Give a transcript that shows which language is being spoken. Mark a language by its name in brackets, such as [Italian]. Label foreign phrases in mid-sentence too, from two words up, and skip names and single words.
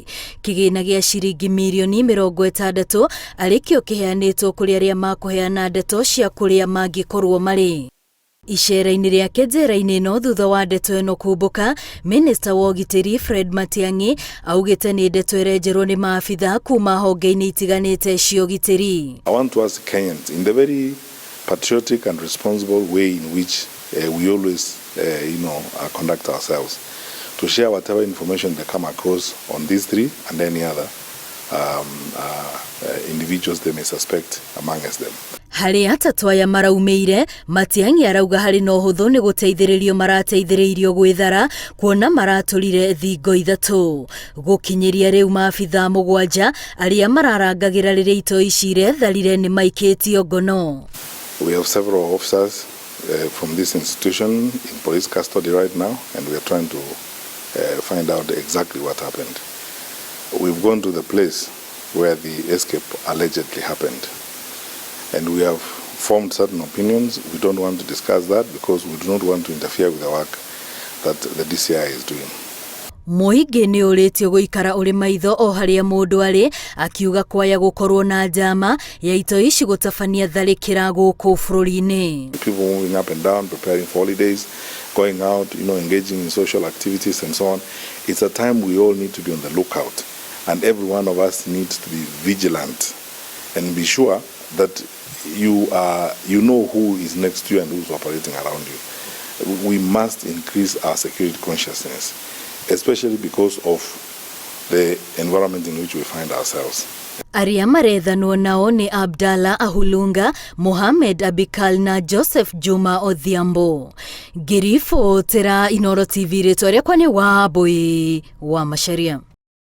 [Kikuyu] Kĩgĩna gĩa ciringi mirioni 60 arĩkĩo kĩheanĩtwo kũrĩ arĩa makũheana ndeto cia kũrĩa mangĩkorwo marĩ. Icera-inĩ rĩake njera-inĩ ĩno thutha wa ndeto ĩno kumbũka, Minista wa ũgitĩri Fred Matiang'i augĩte nĩ ndeto ĩrenjerwo nĩ maabithaa kuma honge-inĩ itiganĩte cia ũgitĩri. [English] I want to ask Kenyans in the very patriotic and responsible way in which we always conduct ourselves to share whatever information they come across on these three and any other individuals they may suspect amongst them. [Kikuyu] Harĩ atatũ aya maraumĩire, Matiang'i arauga harĩ na ũhũthũ nĩ gũteithĩrĩrio marateithĩrĩirio gwĩthara kuona maratũrire thingo ithatũ. Gũkinyĩria rĩu maabithaa 7 arĩa mararangagĩra rĩrĩa itoi ici iretharire nĩ maikĩtio ngono. [English] We have several officers from this institution in police custody right now and we are trying to find out exactly what happened. We've gone to the place where the escape allegedly happened. And we have formed certain opinions. We don't want to discuss that because we do not want to interfere with the work that the DCI is doing. [Kikuyu] Mũingĩ nĩ ũrĩtio gũikara ũrĩ maitho o harĩa mũndũ arĩ, akiuga kwaya gũkorwo na njama ya itoi ici gũtabania tharĩkĩra gũkũ bũrũri-inĩ. [English] People moving up and down, preparing for holidays, going out, engaging in social activities and so on. It's a time we all need to be on the lookout. And every one of us needs to be vigilant and be sure that you know who is next to you and who's operating around you. We must increase our security consciousness, especially because of the environment in which we find ourselves. [Kikuyu] Arĩa marethanwo nao nĩ Abdalla Ahulunga, Mohamed Abikal na Joseph Juma Odhiambo. Ngirifo tera Inooro TV rĩtwa rĩakwa nĩ Wambui wa Macharia.